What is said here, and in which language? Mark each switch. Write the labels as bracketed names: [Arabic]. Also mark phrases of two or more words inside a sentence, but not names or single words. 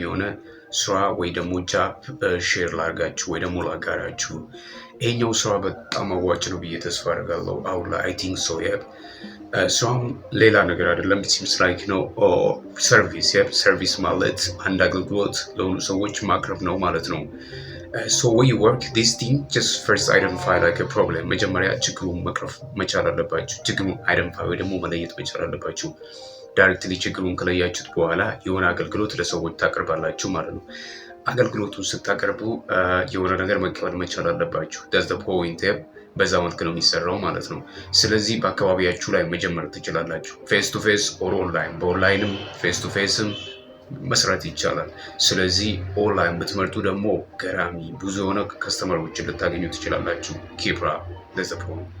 [Amharic] የሆነ ስራ ወይ ደግሞ ጃብ ሼር ላርጋችሁ ወይ ደግሞ ላጋራችሁ። ይሄኛው ስራ በጣም አዋጭ ነው ብዬ ተስፋ አደርጋለሁ። አሁን ላይ [English] I think so [Amharic] ስራም ሌላ ነገር አይደለም። [English] seems like [Amharic] ነው ሰርቪስ ማለት አንድ አገልግሎት ለሆኑ ሰዎች ማቅረብ ነው ማለት ነው። [English] So when you work this thing, just first identify like a problem. [Amharic] መጀመሪያ ችግሩን መቅረፍ መቻል አለባችሁ። ችግሩን አይደንቲፋይ ወይ ደግሞ መለየት መቻል አለባችሁ። ዳይሬክትሊ ችግሩን ከለያችሁት በኋላ የሆነ አገልግሎት ለሰዎች ታቀርባላችሁ ማለት ነው። አገልግሎቱን ስታቀርቡ የሆነ ነገር መቀበል መቻል አለባችሁ። [English] that's the point። [Amharic] በዛ መልክ ነው የሚሰራው ማለት ነው። ስለዚህ በአካባቢያችሁ ላይ መጀመር ትችላላችሁ። [English] face to face or online፣ [Amharic] በኦንላይንም [English] face to face [Amharic] መስራት ይቻላል። ስለዚህ ኦንላይን ብትመርጡ ደግሞ ገራሚ ብዙ የሆነ ከስተመሮችን ልታገኙ ትችላላችሁ። ኪፕራ ለዘ